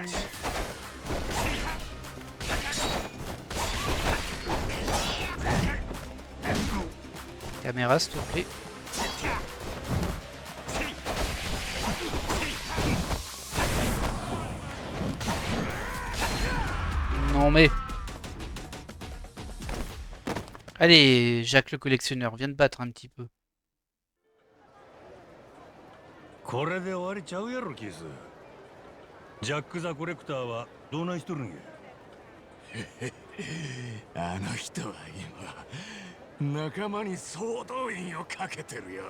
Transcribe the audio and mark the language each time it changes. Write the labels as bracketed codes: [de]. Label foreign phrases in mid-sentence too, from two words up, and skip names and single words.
[fr] Caméra s'il te plaît. Non mais... Allez, Jacques le collectionneur, viens te battre un petit peu. [ja] これで終わりちゃうやろキス。ジャック・ザ・コレクターはどないしとるんや。あの人は今仲間に総動員をかけてるよ。